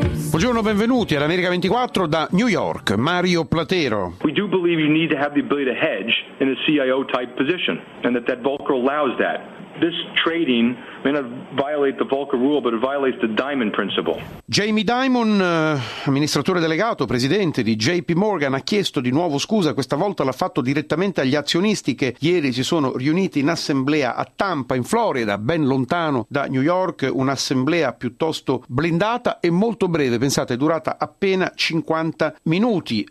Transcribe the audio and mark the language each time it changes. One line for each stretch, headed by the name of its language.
Italian: Buongiorno, benvenuti all'America 24 da New York, Mario Platero.
English: We do believe you need to have the ability to hedge in a CIO type position, and that Volcker allows that. This trading may not violate the Volcker rule, but it violates the Dimon principle.
Italian: Jamie Dimon, amministratore delegato, presidente di JP Morgan, ha chiesto di nuovo scusa. Questa volta l'ha fatto direttamente agli azionisti che ieri si sono riuniti in assemblea a Tampa, in Florida, ben lontano da New York. Un'assemblea piuttosto blindata e molto breve, pensate, è durata appena 50 minuti.